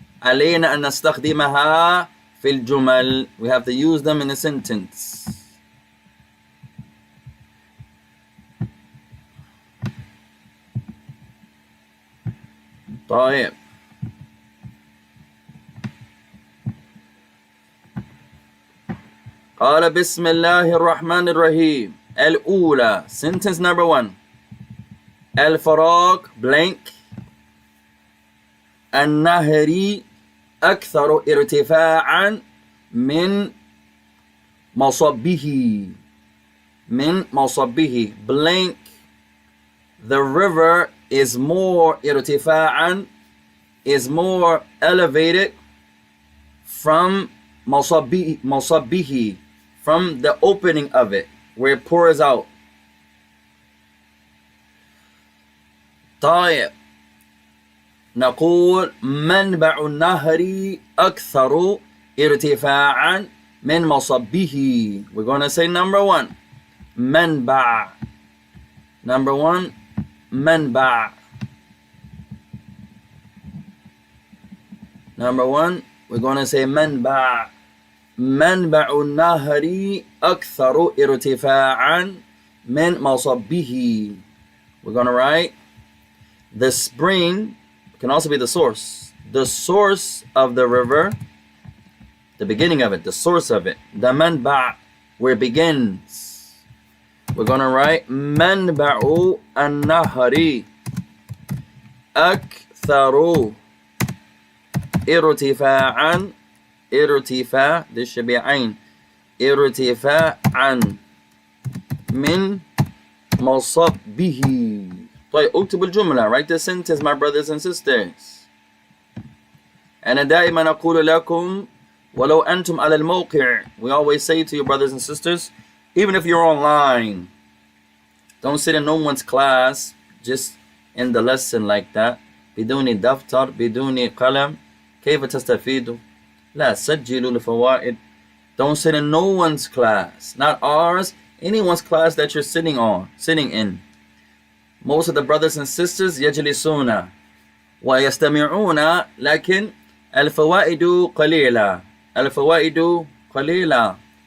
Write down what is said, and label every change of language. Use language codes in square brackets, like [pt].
[ar] علينا أن نستخدمها في الجمل. [en] We have to use them in a sentence. [ar] طيب. قال بسم الله الرحمن الرحيم. الأولى. [en] Sentence number 1. [ar] الفراغ blank. النهر أكثر ارتفاعا من مصبه. من مصبه blank. [en] The river is more ارتفاعا, is more elevated from مصبه, from the opening of it, where it pours out. [ar] طيب. نقول منبع النهر أكثر ارتفاعا من مصبه. [en] We're going to say number 1. منبع. Number 1. منبع. Number 1. We're going to say منبع. [ar] منبع النهر أكثر ارتفاعا من مصبه. [en] We're going to write the spring. Can also be the source. The source of the river, the beginning of it, the source of it. The manba', where it begins. We're going to write [ar] manba'u an-nahari aktharu irtifa'an. Irtifa', [en] this should be ayn. [ar] Irtifa'an min masabbihi. طيب اكتب الجملة. [en] Write the sentence, my brothers and sisters. [ar] أنا دائما أقول لكم ولو أنتم على الموقع. [en] We always say to you, brothers and sisters, even if you're online, don't sit in no one's class just in the lesson like that. [ar] بدون دفتر بدون قلم. كيف تستفيدوا؟ لا سجلوا الفوائد. [en] Don't sit in no one's class, not ours, anyone's class that you're sitting in. Most of the brothers and sisters [ar] يجلسون ويستمعون لكن الفوائد قليلة. الفوائد قليلة.